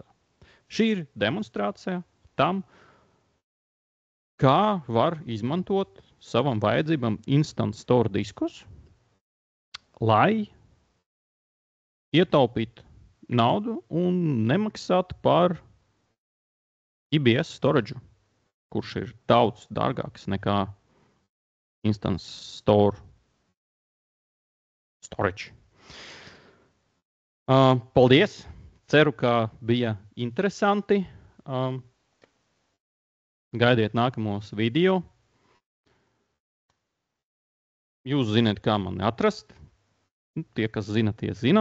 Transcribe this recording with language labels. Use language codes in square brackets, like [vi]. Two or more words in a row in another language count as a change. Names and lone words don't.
[lv] Šī ir demonstrācija tam, kā var izmantot savam vajadzībam [en] instant store [lv] diskus, lai ietaupītu naudu un nemaksātu par [en] IBS storage, [lv] kurš ir daudz dārgāks nekā [en] instant store storage. [lv] Paldies! Ceru, ka bija interesanti. Gaidiet nākamos video. Jūs zināt, kā mani atrast. Tie, kas zina, tie zina.